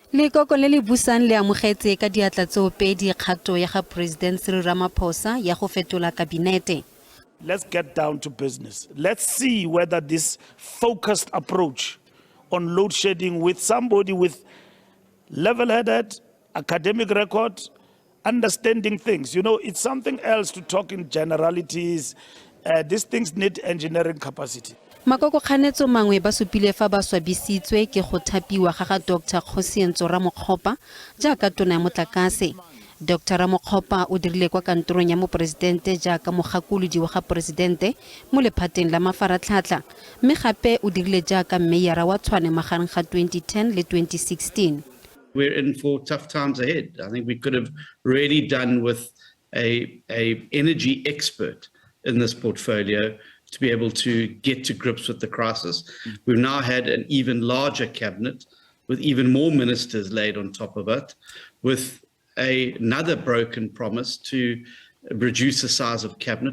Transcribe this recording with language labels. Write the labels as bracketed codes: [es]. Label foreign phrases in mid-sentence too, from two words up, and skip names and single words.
[tn] Lekoko le le busang le amogetse ka diatla tseopedi kgato ya ga President Cyril Ramaphosa ya go fetola kabinete. [en] Let's get down to business. Let's see whether this focused approach on load shedding with somebody with level-headed academic record, understanding things. You know, it's something else to talk in generalities. These things need engineering capacity. [tn] Makoko kganetso mangwe ba supile fa ba swabisitswe ke go thapiwa ga Dr. Kgosientsho Ramokgopa jaaka tona ya motlakase. Dr. Ramokgopa o dirile kwa kantorong ya Mopresidente jaaka mogakolodi wa ga Presidente mo lephateng la mafaratlhatlha, mme gape o dirile jaaka meyara wa Tshwane magareng ga 2010 le 2016. [en] We're in for tough times ahead. I think we could have really done with a energy expert in this portfolio to be able to get to grips with the crisis. We've now had an even larger cabinet with even more ministers laid on top of it, with another broken promise to reduce the size of cabinet.